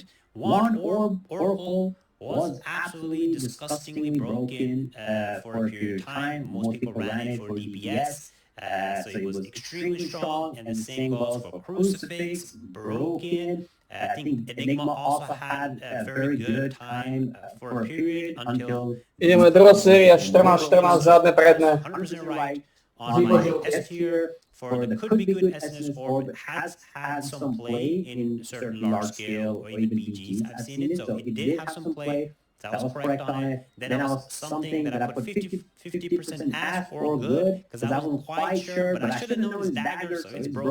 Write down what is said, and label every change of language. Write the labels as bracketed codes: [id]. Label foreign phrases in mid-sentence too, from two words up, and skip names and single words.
[en] One orb oracle was absolutely disgustingly broken for a period of time. Most people ran it for DPS, so it was extremely strong, and the same goes for Crucifix, broken. I think Enigma also had a very good time for a period until... [sk] Ideme druhá séria, 14, 14, zadné, predné. [en] 100% right on my S tier for the could be good SNS orb has had some play in certain large scale or even BGs. I've seen it, so it did have some play. That was correct on it. Then I was something that I put 50% as or good because I wasn't quite sure, but I should have known it's dagger, so it's broken.